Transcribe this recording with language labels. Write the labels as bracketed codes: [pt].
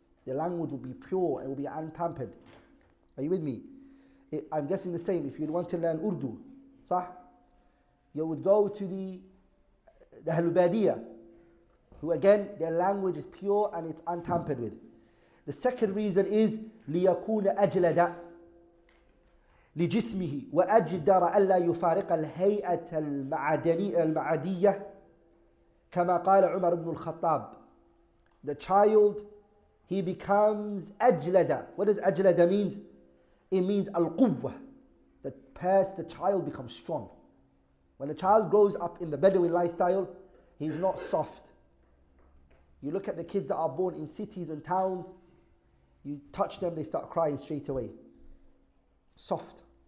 [en] The language will be pure, it will be untampered. Are you with me? I'm guessing the same. If you want to learn Urdu, صح? You would go to the Ahlul Badiyah, who again, their language is pure and it's untampered with. The second reason is [ar] لِيَكُونَ أَجْلَدَ لِجِسْمِهِ وَأَجْدَرَ أَلَّا يُفَارِقَ الْهَيْئَةَ الْمَعَدِيَّةَ كما قال عمر بن الخطاب. [en] The child, he becomes أجلد. What does أجلد means? It means al-quwwah. The child becomes strong. When a child grows up in the Bedouin lifestyle, he's not soft. You look at the kids that are born in cities and towns, you touch them, they start crying straight away. Soft.